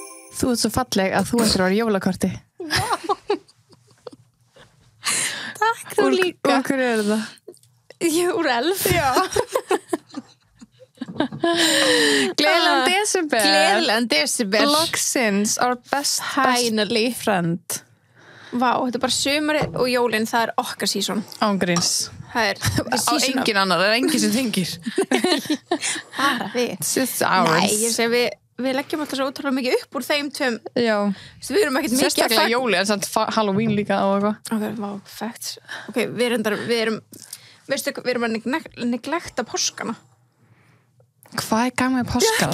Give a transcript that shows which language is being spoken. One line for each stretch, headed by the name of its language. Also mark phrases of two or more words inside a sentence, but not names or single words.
Icelandic: Þú ert svo falleg að þú ættir að vera jólakorti. Takk, þú líka. Og hverju er það? Úr Elf. Já. Gleðilegan desember. Gleðilegan desember. Loksins,
English: our best friend.
Icelandic: Vá, þetta er bara sumarið og jólin, það er okkar season. Ángríns. Það er Á engin annar, það er engin sem tengir. bara við.
English: It's ours.
Icelandic: Nei, ég segi við leggjum alltaf svo ótrúlega mikið upp úr þeim tveim. Já. Við erum ekkert mikið að Sérstaklega jóli, en samt Halloween líka og eitthvað. Ok, vá, facts. Ok, við erum að neglekta páskana. Hvað er gaman í páskana?